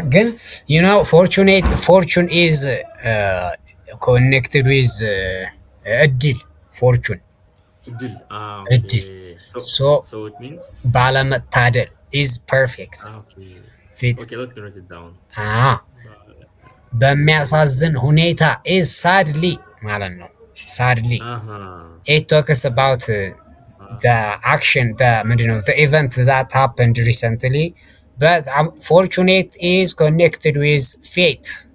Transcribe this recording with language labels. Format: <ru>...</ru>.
<en>Again, you know, fortune is connected with እድል. Fortune. እድል. So it means ባለመታደል is perfect. Fits. Okay, let me write it down.</en> <am>በሚያሳዝን ሁኔታ</am> <en>is sadly</en> <am>ማለት ነው። Sadly.</am> <en>It talks about the action, the event that happened recently. But fortunate is connected with fate.</en>